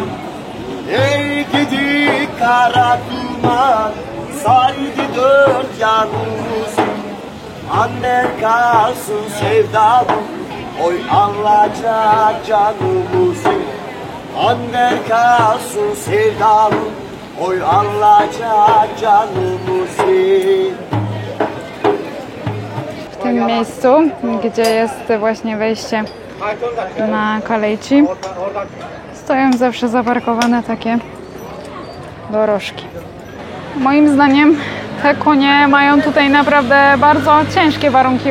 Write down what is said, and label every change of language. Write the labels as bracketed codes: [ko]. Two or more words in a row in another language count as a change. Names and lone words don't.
[tr] Ey gidi kara duman, sardı dört yanımızı. Annen kalsın sevdalım, oy alacak canımızı. Annen kalsın sevdalım, oy alacak canımızı. [pl] W tym miejscu, gdzie jest właśnie wejście na Kaleiçi, stoją zawsze zaparkowane takie dorożki. Moim zdaniem te konie mają tutaj naprawdę bardzo ciężkie warunki.